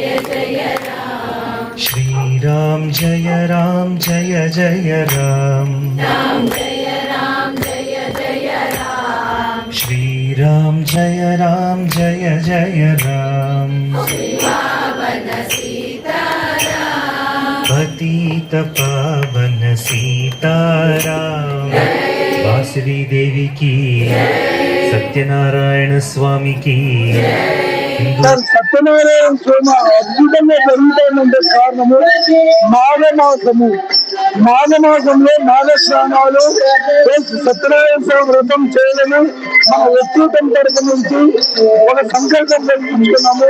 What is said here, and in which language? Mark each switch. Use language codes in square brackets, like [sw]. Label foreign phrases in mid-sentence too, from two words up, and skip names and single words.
[hi] जय राम, श्रीराम जय राम जय जय राम, राम जय राम जय जय राम, श्रीराम जय राम जय जय राम, पावन सीताराम, पतित पावन सीताराम, बांसुरी देवी की, सत्यनारायण स्वामी की. [te] సత్యనారాయణ స్వామి అద్భుతంగా జరుగుతుందంటే కారణము మాఘమాసంలో మాఘస్నానాలు సత్యనారాయణ స్వామి వ్రతం చేయడము మన వ్యక్తిగతం తరపు నుంచి ఒక సంకల్పం కలిగించుకున్నాము.